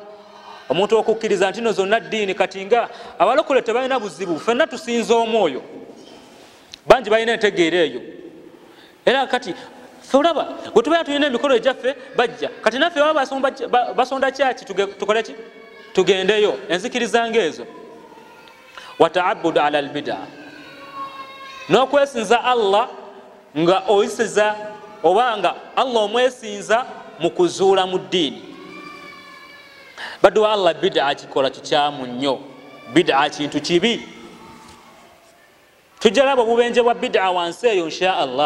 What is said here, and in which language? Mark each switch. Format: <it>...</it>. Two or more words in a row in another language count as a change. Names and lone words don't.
<lg>Omuntu okukkiriza nti no zonna ddiini, kati nga abalokole tebalina buzibu, ffenna tusinza omwoyo, bangi balina entegeera eyo. Era kati ffe olaba bwe tubeera tulina emikolo egyaffe bajja, kati naffe baba basonda kyaki tukole ki? Tugendeyo. Enzikiriza ng'ezo.</lg> <ar>Wa ta'abbudu ala al-bid'a,</ar> <lg>n'okwesinza Allah nga oyisiza oba nga Allah omwesinza mu kuzuula mu ddiini. Baddu wa Allah bid'a kikola kikyamu nnyo, bid'a kintu kibi. Tujja laba obubenje bwa bid'a wansi eyo</lg> <ar>insha Allah.</ar>